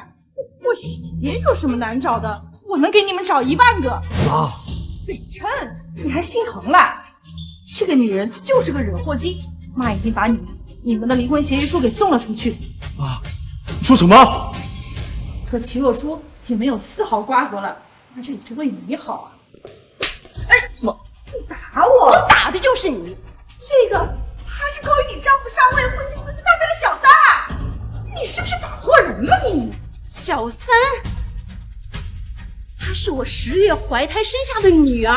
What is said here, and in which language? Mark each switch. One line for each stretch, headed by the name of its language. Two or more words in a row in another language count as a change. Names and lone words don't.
Chinese: 破鞋有什麼難找的？我能給你們找10000個。媽，北辰，你還心疼了？這個女人她就是個惹禍精，媽已經把你們的離婚協議書給送了出去。媽，你說什麼？和齊若初已經沒有絲毫瓜葛了，那這也是為你好啊！哎，媽，你打我！我打的就是你。這個他是勾引你丈夫上位混進繆斯大賽的小三啊！你是不是打錯人了你？小三？她是我10月懷胎生下的女兒。